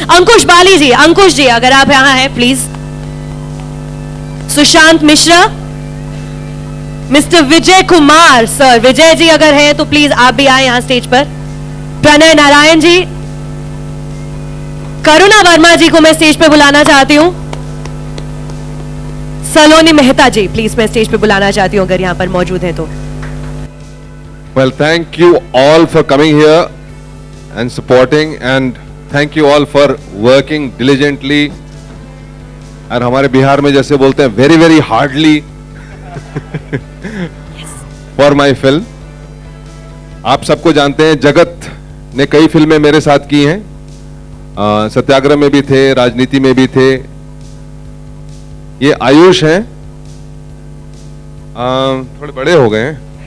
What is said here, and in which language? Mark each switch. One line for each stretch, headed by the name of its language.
Hindi: अंकुश बाली जी, अंकुश जी अगर आप यहाँ हैं please. Sushant Mishra, mister Vijay Kumar sir, Vijay ji अगर हैं तो प्लीज आप भी आए यहाँ स्टेज पर। प्रणय नारायण जी, करुणा वर्मा जी को मैं स्टेज पे बुलाना चाहती हूँ। सलोनी मेहता जी प्लीज मैं स्टेज पे बुलाना चाहती हूँ अगर यहाँ पर मौजूद हैं तो।
English: Well, thank you all for coming here and supporting, and thank you all for working diligently.
Hindi: और हमारे बिहार में जैसे बोलते हैं
English: very very hardly for my film.
Hindi: आप सबको जानते हैं, जगत ने कई फिल्में मेरे साथ की हैं। सत्याग्रह में भी थे, राजनीति में भी थे। ये आयुष हैं, थोड़े बड़े हो गए हैं।